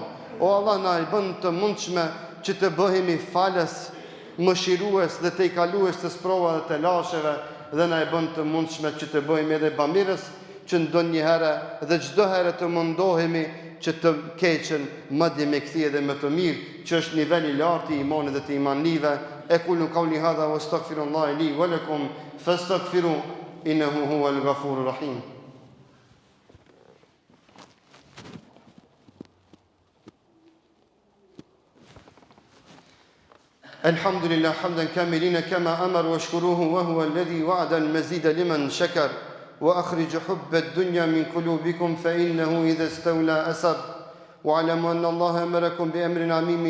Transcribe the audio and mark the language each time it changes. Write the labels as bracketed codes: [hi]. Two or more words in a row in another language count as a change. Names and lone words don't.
[sq] O Allah, na i bën të mundshme që të bëhemi falës, mëshirues dhe të i kalues të sprova dhe të lasheve, dhe na i bën të mundshme që të bëhemi edhe bamirës, që ndonjëherë dhe çdo herë të mundohemi që të keqen madje me kthie dhe me të mirë, që është niveli i lartë i imanit dhe të imanlive. [ar] E كل قولي هذا واستغفر الله لي ولكم فاستغفروه إنه هو الغفور الرحيم. الحمد لله حمدا كاملين كما أمر واشكروه وهو الذي وعد المزيد لمن شكر وأخرج حب الدنيا من قلوبكم فإنه إذا استولى أسر واعلموا أن الله أمركم بأمر عميم